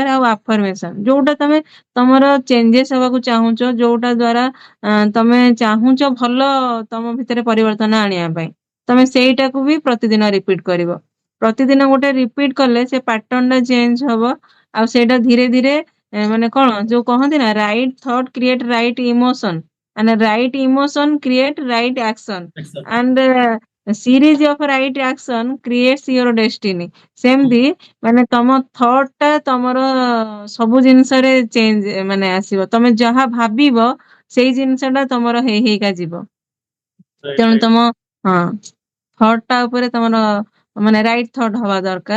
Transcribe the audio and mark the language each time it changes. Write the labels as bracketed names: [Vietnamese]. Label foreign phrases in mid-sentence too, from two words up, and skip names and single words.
[Odia] ଆଉ ଆଫର୍ମେସନ, ଯୋଉଟା ତମେ ତମର ଚେଞ୍ଜେସ ହବାକୁ ଚାହୁଁଛ, ଯୋଉଟା ଦ୍ଵାରା ତମେ ଚାହୁଁଛ ଭଲ ତମ ଭିତରେ ପରିବର୍ତ୍ତନ ଆଣିବା ପାଇଁ, ତମେ ସେଇଟାକୁ ବି ପ୍ରତିଦିନ ରିପିଟ କରିବ। ପ୍ରତିଦିନ ଗୋଟେ ରିପିଟ କଲେ ସେ ପାଟର୍ନ ଟା ଚେଞ୍ଜ ହବ। ଆଉ ସେଇଟା ଧୀରେ ଧୀରେ ମାନେ କଣ ଯୋଉ କହନ୍ତି ନା, [English] right thought create right emotion, and right emotion create right action, and series of right action creates your destiny। [Odia] ସେମିତି ମାନେ ତମ ଥଟ୍ ଟା ତମର ସବୁ ଜିନିଷରେ ଚେଞ୍ଜ ମାନେ ଆସିବ। ତମେ ଯାହା ଭାବିବ ସେଇ ଜିନିଷ ଟା ତମର ହେଇ ହେଇକା ଯିବ। ତେଣୁ ତମ ହଁ ଥଟ୍ ଟା ଉପରେ ତମର ମାନେ [English] right thought [Odia] ହବା ଦରକାର।